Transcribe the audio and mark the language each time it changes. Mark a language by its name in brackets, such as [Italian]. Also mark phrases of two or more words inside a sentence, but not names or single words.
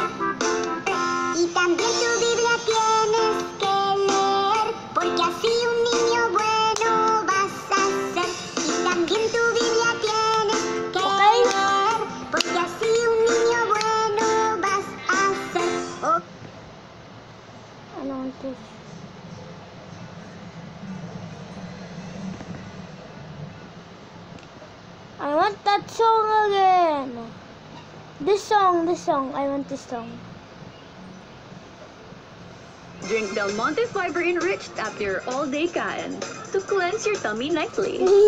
[Spanish] Y también tu Biblia tienes que leer, porque así un niño bueno vas a ser. Y también tu Biblia tienes que leer, porque así un niño bueno vas a ser. Oh. [Filipino] Ano ito? [English] I want that song again. This song. I want this song. Drink Del Monte Fiber Enriched after your all-day kain to cleanse your tummy nightly.